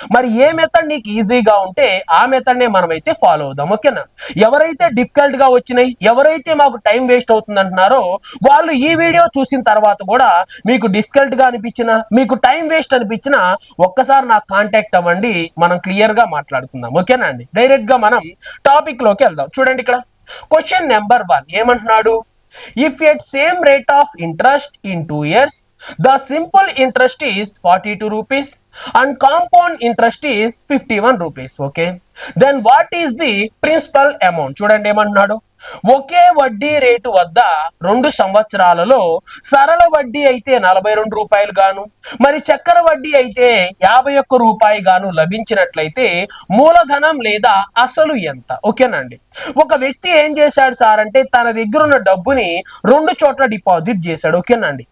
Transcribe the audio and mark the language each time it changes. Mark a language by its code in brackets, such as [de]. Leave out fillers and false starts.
[te] మరి ఏ మెథడ్ నీకు ఈజీగా ఉంటే ఆ మెథడ్ నే మనం అయితే ఫాలో అవుదాం. ఓకేనా? ఎవరైతే డిఫికల్ట్ గా వచ్చినాయి, ఎవరైతే మాకు టైం వేస్ట్ అవుతుంది అంటున్నారో వాళ్ళు ఈ వీడియో చూసిన తర్వాత కూడా మీకు డిఫికల్ట్ గా అనిపించినా, మీకు టైం వేస్ట్ అనిపించినా ఒక్కసారి నాకు కాంటాక్ట్ అవ్వండి, మనం క్లియర్ గా మాట్లాడుకుందాం. ఓకేనా అండి? డైరెక్ట్ గా మనం టాపిక్ లోకి వెళ్దాం. చూడండి, ఇక్కడ క్వశ్చన్ నెంబర్ 1 ఏమంటున్నాడు, [en] If at same rate of interest in 2 years the simple interest is 42 rupees and compound interest is 51 rupees. Okay, then what is the principal amount? [te] చూడండి ఏమంటున్నాడు, ఒకే వడ్డీ రేటు వద్ద 2 సంవత్సరాలలో సరళ వడ్డీ అయితే 42 రూపాయలు గాను, మరి చక్కెర వడ్డీ అయితే 51 రూపాయి గాను లభించినట్లయితే మూలధనం లేదా అసలు ఎంత? ఓకేనండి. ఒక వ్యక్తి ఏం చేశాడు సార్ అంటే తన దగ్గర ఉన్న డబ్బుని 2 చోట్ల డిపాజిట్ చేశాడు. ఓకేనండి.